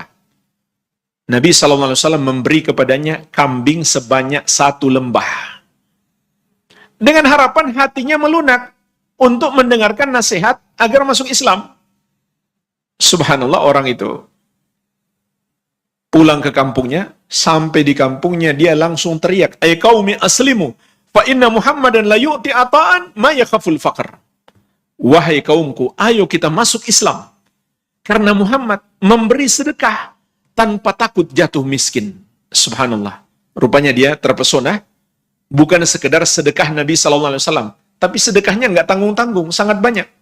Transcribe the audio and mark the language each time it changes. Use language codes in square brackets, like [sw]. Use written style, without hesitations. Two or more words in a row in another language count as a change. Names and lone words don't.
[id] Nabi SAW memberi kepadanya kambing sebanyak 1 lembah. Dengan harapan hatinya melunak untuk mendengarkan nasihat agar masuk Islam. Subhanallah, orang itu pulang ke kampungnya, sampai di kampungnya dia langsung teriak, [ar] "أي قومي أسلموا فإن محمدا لا يعطي عطاء ما يخاف الفقر." [id] Wahai kaumku, ayo kita masuk Islam. Karena Muhammad memberi sedekah tanpa takut jatuh miskin. Subhanallah. Rupanya dia terpesona, bukan sekedar sedekah Nabi SAW, tapi sedekahnya nggak tanggung-tanggung, sangat banyak.